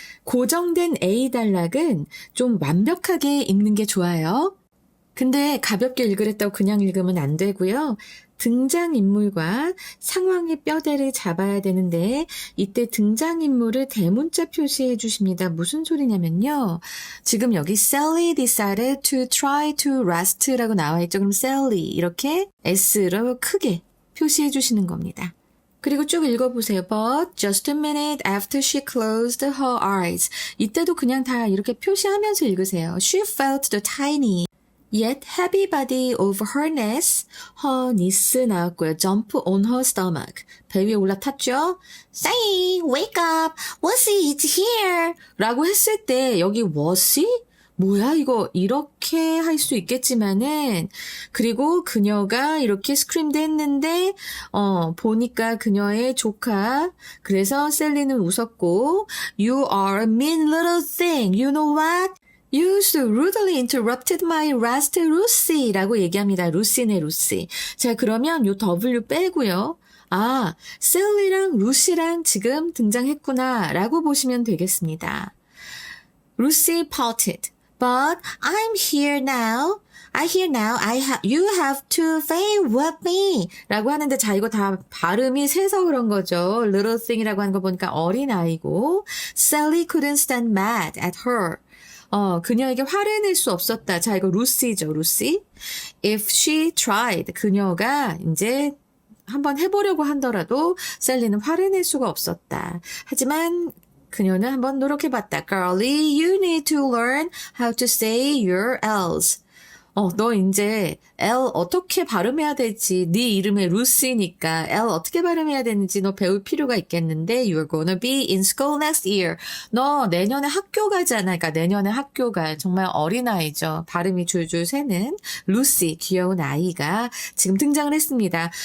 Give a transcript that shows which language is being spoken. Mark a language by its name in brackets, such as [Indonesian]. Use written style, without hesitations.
[Korean] 고정된 A 단락은 좀 완벽하게 읽는 게 좋아요. 근데 가볍게 읽으랬다고 그냥 읽으면 안 되고요. 등장인물과 상황의 뼈대를 잡아야 되는데 이때 등장인물을 대문자 표시해 주십니다. 무슨 소리냐면요. 지금 여기 [English] Sally decided to try to rest라고 [Korean] 나와 있죠. 그럼 Sally 이렇게 S로 크게 표시해 주시는 겁니다. 그리고 쭉 읽어보세요. [English] But just a minute after she closed her eyes. [Korean] 이때도 그냥 다 이렇게 표시하면서 읽으세요. [English] She felt the tiny yet heavy body of her niece, her niece [Korean] 나왔고요. [English] jump on her stomach. [Korean] 배 위에 올라탔죠? [English] Say, wake up, was it here? [Korean] 라고 했을 때 여기 was? 뭐야 이거 이렇게 할 수 있겠지만은 그리고 그녀가 이렇게 스크림도 했는데 보니까 그녀의 조카 그래서 셀리는 웃었고 [English] You are a mean little thing, you know what? You so rudely interrupted my rest, Lucy [Korean] 라고 얘기합니다. 루시네, 루시. 자, 그러면 요 W 빼고요. 아, 셀리랑 루시랑 지금 등장했구나 라고 보시면 되겠습니다. [English] Lucy pouted. But I'm here now. You have to stay with me. [Korean] 라고 하는데, 자, 이거 다 발음이 세서 그런 거죠. [English] Little thing이라고 하는 거 [Korean] 보니까 어린아이고, [English] Sally couldn't stand mad at her. [Korean] 그녀에게 화를 낼 수 없었다. 자, 이거 루시죠, 루시. [English] If she tried, [Korean] 그녀가 이제 한번 해보려고 하더라도 셀리는 화를 낼 수가 없었다. 하지만 그녀는 한번 노력해봤다. [English] Girlie, you need to learn how to say your L's. [Korean] 너 이제 L 어떻게 발음해야 될지 네 이름이 루시니까 L 어떻게 발음해야 되는지 너 배울 필요가 있겠는데 [English] You're gonna be in school next year. [Korean] 너 내년에 학교 가잖아. 그러니까 내년에 학교 가. 정말 어린아이죠. 발음이 줄줄 새는 루시 귀여운 아이가 지금 등장을 했습니다.